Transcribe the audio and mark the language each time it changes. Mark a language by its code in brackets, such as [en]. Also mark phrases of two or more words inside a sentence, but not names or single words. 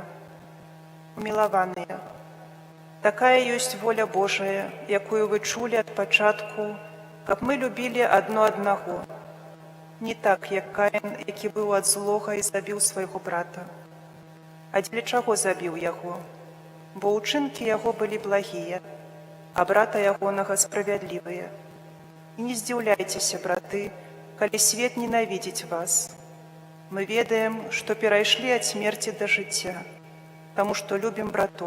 [ru] Умилованные, такая есть воля Божия, [uk] якую вы чули от початку, [ru] как мы любили одно одного. [be] Не так, як Каин, який быў ад злога і забіў свайго брата. А для чаго забіў яго? Бо ўчынкі яго былі благія, а брата ягонага справядлівыя. І не здзіўляйцеся, браты, калі свет ненавідзіць вас. Мы ведаем, што перайшлі ад смерці да жыцця, таму што любім братоў.